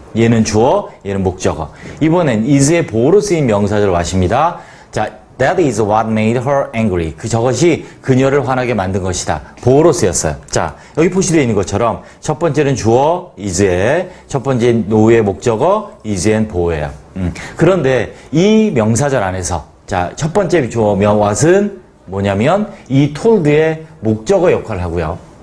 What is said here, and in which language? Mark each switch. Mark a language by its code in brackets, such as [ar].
[ko] 얘는 주어, 얘는 목적어. 이번엔 is의 보호로 쓰인 명사절 what입니다. [en] 자, that is what made her angry. [ko] 저것이 그녀를 화나게 만든 것이다. 보호로 쓰였어요. 자, 여기 표시되어 있는 것처럼 첫 번째는 주어, is의 첫 번째 노우의 목적어, is엔 보호예요. 그런데 이 명사절 안에서 자, 첫 번째 주어 what은 뭐냐면 이 told의 목적어 역할을 하고요.